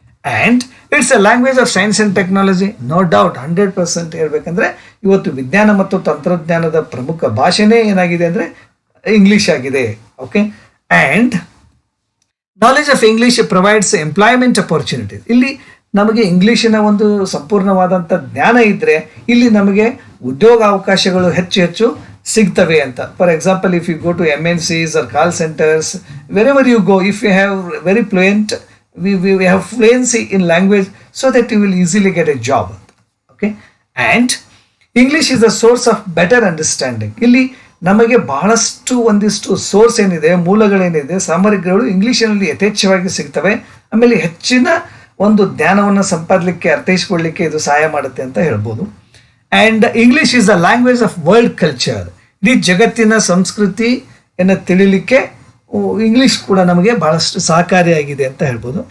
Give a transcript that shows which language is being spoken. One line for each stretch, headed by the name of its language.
English: And it's a language of science and technology. No doubt
Kannada: 100% ಹೇಳ್ಬೇಕಂದ್ರೆ ಇವತ್ತು ವಿಜ್ಞಾನ ಮತ್ತು ತಂತ್ರಜ್ಞಾನದ ಪ್ರಮುಖ ಭಾಷೆನೇ ಏನಾಗಿದೆ ಅಂದರೆ ಇಂಗ್ಲೀಷ್ ಆಗಿದೆ, okay.
English: And knowledge of English provides employment opportunities.
Kannada: ಇಲ್ಲಿ ನಮಗೆ ಇಂಗ್ಲೀಷಿನ ಒಂದು ಸಂಪೂರ್ಣವಾದಂಥ ಜ್ಞಾನ ಇದ್ದರೆ ಇಲ್ಲಿ ನಮಗೆ ಉದ್ಯೋಗ ಅವಕಾಶಗಳು ಹೆಚ್ಚು ಸಿಗ್ತವೆ ಅಂತ.
English: For example, if you go to MNCs or call centers, wherever you go, if you have very fluent, we have fluency in language so that you will easily get a job, okay. And English is the source of better understanding.
Kannada: ಇಲ್ಲಿ ನಮಗೆ ಬಹಳಷ್ಟು ಒಂದಿಷ್ಟು source ಏನಿದೆ, ಮೂಲಗಳೇನಿದೆ, ಸಾಮಗ್ರಿಗಳು ಇಂಗ್ಲೀಷಿನಲ್ಲಿ ಯಥೇಚ್ಛವಾಗಿ ಸಿಗ್ತವೆ. ಆಮೇಲೆ ಹೆಚ್ಚಿನ ಒಂದು ಜ್ಞಾನವನ್ನು ಸಂಪಾದಲಿಕ್ಕೆ, ಅರ್ಥೈಸ್ಕೊಳ್ಳಿಕ್ಕೆ ಇದು ಸಹಾಯ ಮಾಡುತ್ತೆ ಅಂತ ಹೇಳ್ಬೋದು.
English: And English is the language of world culture.
Kannada: ಇಡೀ ಜಗತ್ತಿನ ಸಂಸ್ಕೃತಿಯನ್ನು ತಿಳಿಲಿಕ್ಕೆ ಇಂಗ್ಲೀಷ್ ಕೂಡ ನಮಗೆ ಬಹಳಷ್ಟು ಸಹಕಾರಿಯಾಗಿದೆ ಅಂತ ಹೇಳ್ಬೋದು.